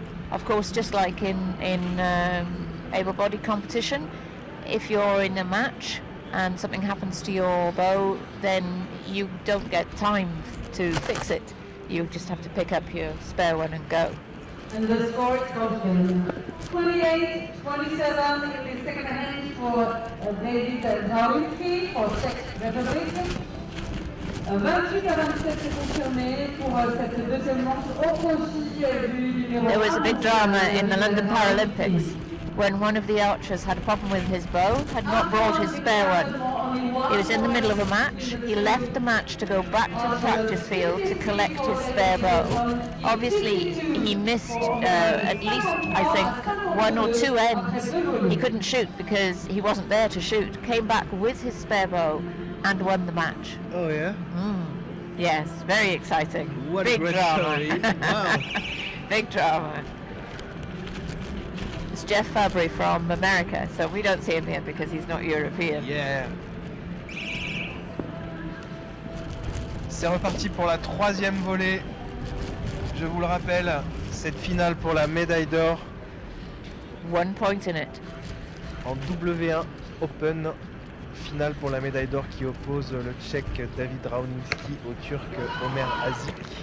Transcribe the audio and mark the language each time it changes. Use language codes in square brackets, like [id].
[en] Of course, just like in able-bodied competition, if you're in a match and something happens to your bow, then you don't get time to fix it. You just have to pick up your spare one and go. And the score is confirmed. 28-27 in the second hand for David Drawinski for Czech Republic. [fr] 28-27 c'est confirmé pour cette deuxième manche au profit du numéro 1. [en] There was a big drama in the London Paralympics when one of the archers had a problem with his bow, had not brought his spare one. He was in the middle of a match. He left the match to go back to the practice field to collect his spare bow. Obviously, he missed at least, I think, 1 or 2 ends. He couldn't shoot because he wasn't there to shoot. Came back with his spare bow and won the match. Oh yeah? Yes, very exciting. What Big a great drama. story. Wow. Big drama. It's Jeff Fabry from America, so we don't see him here because he's not European. Yeah. [fr] C'est reparti pour la 3e volée. Je vous le rappelle, cette finale pour la médaille d'or [en] 1 point in it. [fr] en W1 Open. Finale pour la médaille d'or qui oppose le Tchèque David Rauninski au Turc Omer Azik.